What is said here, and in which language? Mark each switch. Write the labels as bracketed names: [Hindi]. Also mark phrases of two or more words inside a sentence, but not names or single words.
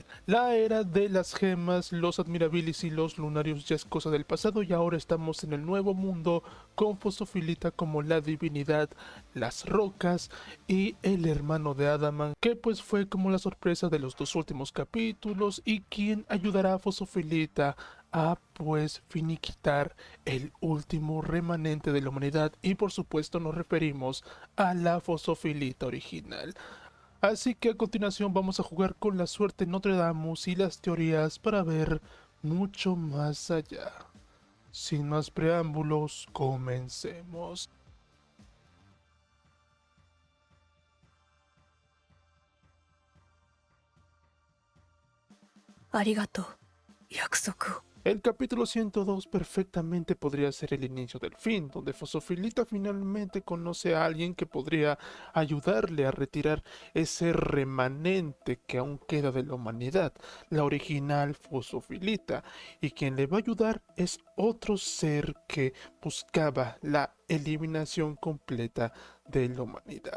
[Spanish] La era de las gemas, los admirabilis y los lunarios ya es cosa del pasado y ahora estamos en el nuevo mundo con Fosofilita como la divinidad, las rocas y el hermano de Adaman, que pues fue como la sorpresa de los dos últimos capítulos y quien ayudará a Fosofilita a pues finiquitar el último remanente de la humanidad, y por supuesto nos referimos a la Fosofilita original. Así que a continuación vamos a jugar con la suerte Notre Dame y las teorías para ver mucho más allá. Sin más preámbulos, comencemos. [Japanese] ありがとう、約束を。 [Spanish] El capítulo 102 perfectamente podría ser el inicio del fin, donde Fosofilita finalmente conoce a alguien que podría ayudarle a retirar ese remanente que aún queda de la humanidad, la original Fosofilita, y quien le va a ayudar es otro ser que buscaba la eliminación completa de la humanidad.